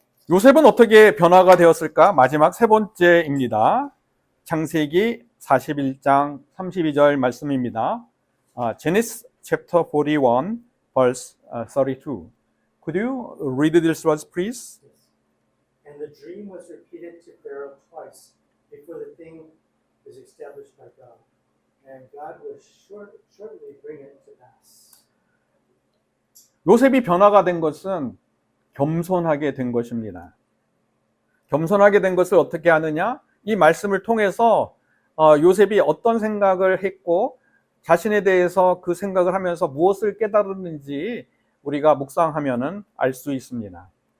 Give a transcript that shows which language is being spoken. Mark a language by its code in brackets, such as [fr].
[ko] 요셉은 어떻게 변화가 되었을까? 마지막 세 번째입니다. 창세기 41장 32절 말씀입니다. [en] Genesis chapter 41 verse 32. Could you read this verse, please? And the dream was repeated to Pharaoh twice before the thing is established by God. And God will shortly bring it to pass. [ko] 요셉이 변화가 된 것은 겸손하게 된 것입니다. 겸손하게 된 것을 어떻게 하느냐? 이 말씀을 통해서 요셉이 어떤 생각을 했고 자신에 대해서 그 생각을 하면서 무엇을 깨달았는지 우리가 묵상하면은 알 수 있습니다.